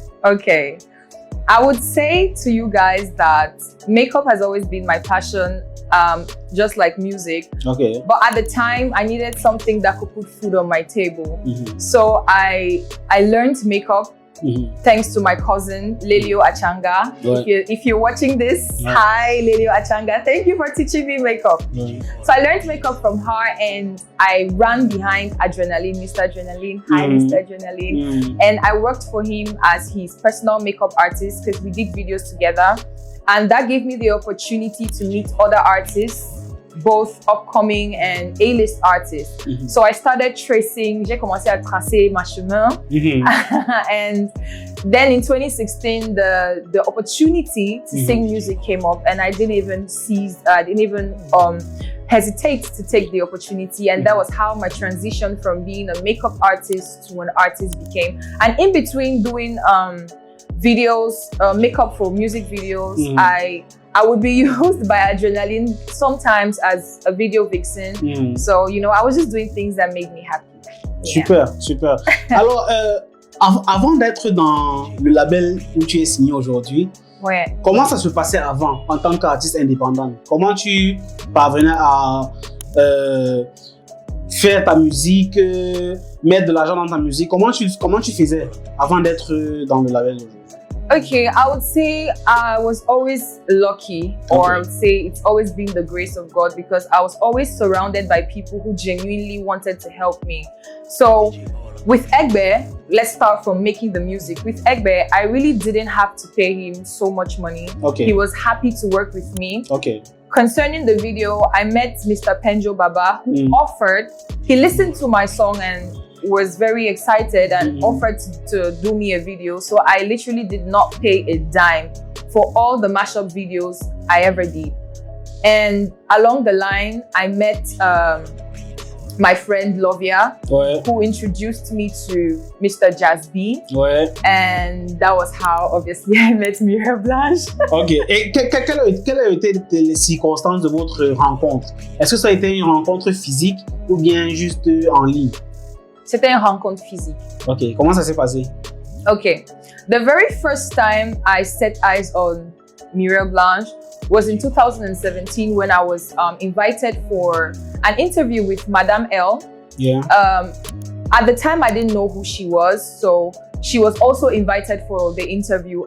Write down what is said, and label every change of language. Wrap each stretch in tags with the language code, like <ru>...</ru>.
<en>Okay. I would say to you guys that makeup has always been my passion, just like music. But at the time, I needed something that could put food on my table. So I learned makeup thanks to my cousin, Lelio Achanga. If you're watching this, hi, Lelio Achanga. Thank you for teaching me makeup. So I learned makeup from her and I ran behind Adrenaline, Mr. Adrenaline. Hi, Mr. Adrenaline. And I worked for him as his personal makeup artist because we did videos together. And that gave me the opportunity to meet other artists, both upcoming and A-list artists. So I started tracing,</en> <fr>j'ai commencé à tracer ma chemin.</fr> <en>And then in 2016, the opportunity to sing music came up and I didn't even hesitate to take the opportunity. And that was how my transition from being a makeup artist to an artist became. And in between doing videos, makeup for music videos, I would be used by Adrenaline sometimes as a video vixen. So, you know, I was just doing things that made me happy.</en> <fr>Super, super. Alors, avant d'être dans le label où tu es signé aujourd'hui, comment ça se passait avant en tant qu'artiste indépendante? Comment tu parvenais à faire ta musique, mettre de l'argent dans ta musique? Comment tu faisais avant d'être dans le label aujourd'hui?</fr> <en>Okay, I would say I was always lucky, or I would say it's always been the grace of God because I was always surrounded by people who genuinely wanted to help me. So with Egbe, let's start from making the music. With Egbe, I really didn't have to pay him so much money. He was happy to work with me. Concerning the video, I met Mr. Penjo Baba who offered, he listened to my song and was very excited and offered to do me a video. So I literally did not pay a dime for all the mashup videos I ever did. And along the line, I met my friend Lovia, who introduced me to Mr. Jazz B. And that was how, obviously, I met Muriel Blanche.</en> <fr>Et quelles ont été les circonstances de votre rencontre? Est-ce que ça a été une rencontre physique ou bien juste en ligne? C'était une rencontre physique. Comment ça s'est passé?</fr> <en>The very first time I set eyes on Muriel Blanche was in 2017 when I was invited for an interview with Madame L. At the time, I didn't know who she was, so she was also invited for the interview.</en>